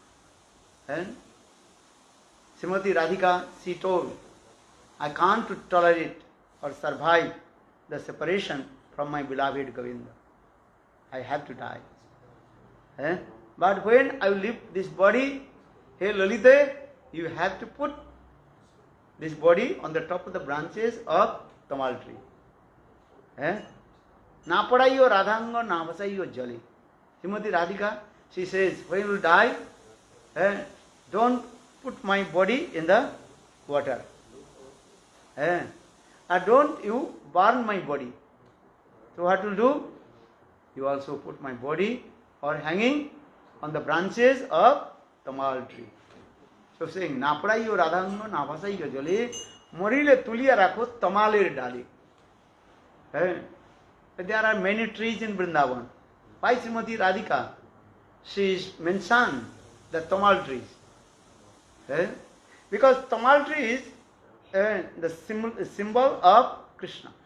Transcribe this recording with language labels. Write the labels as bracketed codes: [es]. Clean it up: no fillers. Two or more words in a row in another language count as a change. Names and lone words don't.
[en] Srimati Radhika, she told, I can't tolerate or survive the separation from my beloved Govinda. I have to die. But when I leave this body, hey Lalita, you have to put this body on the top of the branches of tamal tree. [bn] না পোড়াইও রাধাঙ্গ না ভাসাইও জলে. [en] Srimati Radhika, she says, when you will die, don't put my body in the water. Don't you burn my body. So what will do? You also put my body or hanging on the branches of tamal tree. So saying, [bn] না পোড়াইও রাধাঙ্গ না ভাসাইও জলে মরিলে তুলিয়া রাখো তমালের ডালে. [en] There are many trees in Vrindavana. Why Srimati Radhika? She is mentioned the tamal trees. Because tamal tree is the symbol of Krishna.